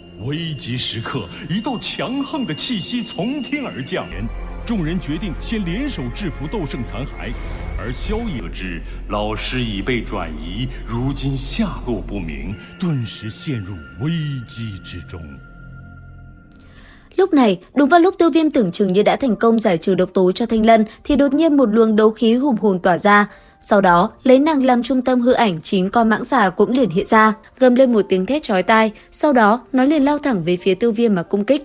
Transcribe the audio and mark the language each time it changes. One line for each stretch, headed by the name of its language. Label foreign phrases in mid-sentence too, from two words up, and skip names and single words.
Chinese: 危急时刻，一道强横的气息从天而降。众人决定先联手制服斗圣残骸，而萧野得知老师已被转移，如今下落不明，顿时陷入危机之中。
Vietnamese: Lúc này, đúng vào lúc Tiêu Viêm tưởng chừng như đã thành công giải trừ độc tố cho Thanh Lân thì đột nhiên một luồng đấu khí hùng hồn tỏa ra. Sau đó, lấy nàng làm trung tâm hư ảnh 9 con mãng xà cũng liền hiện ra, gầm lên một tiếng thét chói tai, sau đó nó liền lao thẳng về phía Tiêu Viêm mà công kích.